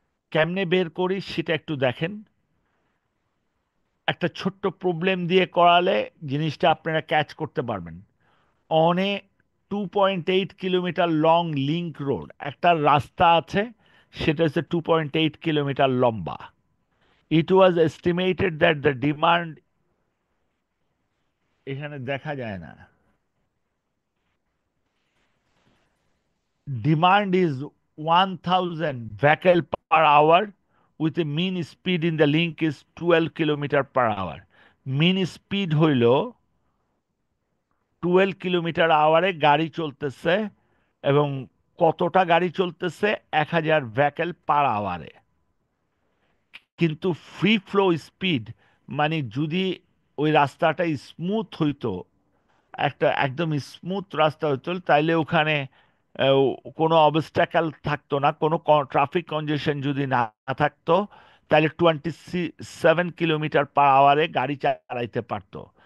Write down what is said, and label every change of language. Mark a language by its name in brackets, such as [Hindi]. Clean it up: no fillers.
[Bangla] কেমনে বের করি সেটা একটু দেখেন। একটা ছোট্ট প্রবলেম দিয়ে করালে জিনিসটা আপনারা ক্যাচ করতে পারবেন। On a 2.8 kilometre long link road একটা রাস্তা আছে, সেটা হচ্ছে 2.8 কিলোমিটার লম্বা। [English] it was estimated that the demand, [Bangla] এখানে দেখা যায় না, [English] demand is 1000 vehicle per hour with a mean speed in the link is 12 kilometre per hour। [Bangla] Mean speed হইল 12 কিলোমিটার আওয়ারে গাড়ি চলতেছে, এবং কতটা গাড়ি চলতেছে? 1000 ভেহিকেল পার আওয়ারে। কিন্তু ফ্রি ফ্লো স্পিড, মানে যদি ওই রাস্তাটা স্মুথ হইতো, একটা একদম স্মুথ রাস্তা হতো, তাইলে ওখানে আহ, কোনো অবস্ট্যাকেল থাকতো না, কোনো ট্রাফিক কনজেশন যদি না থাকতো, তাহলে 27 কিলোমিটার পার আওয়ারে গাড়ি চালাইতে পারতো।